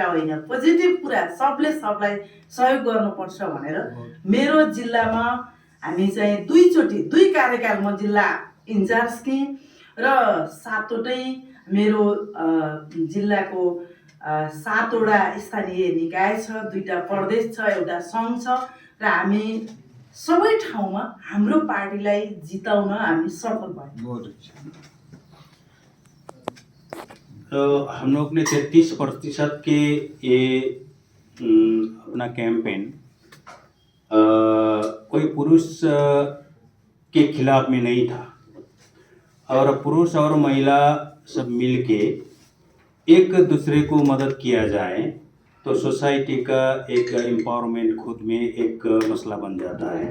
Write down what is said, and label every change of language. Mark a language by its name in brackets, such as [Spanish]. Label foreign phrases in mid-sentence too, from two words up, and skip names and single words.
[Nepali] होइन, पोजिटिभ कुरा, सबले सबलाई सहयोग गर्नुपर्छ भनेर मेरो जिल्लामा हामी चाहिँ 2 कार्यकाल म जिल्ला इन्चार्ज थिएँ र 7वटै मेरो जिल्लाको 7वटा स्थानीय निकाय छ, 2टा प्रदेश छ, एउटा सङ्घ छ र हामी सबै ठाउँमा हाम्रो पार्टीलाई जिताउन हामी सफल भयौँ। [Hindi] तो हम लोग ने 33% के ये अपना कैंपेन कोई पुरुष के खिलाफ में नहीं था और पुरुष और महिला सब मिलके एक दूसरे को मदद किया जाए तो सोसाइटी का एक एम्पावरमेंट खुद में एक मसला बन जाता है।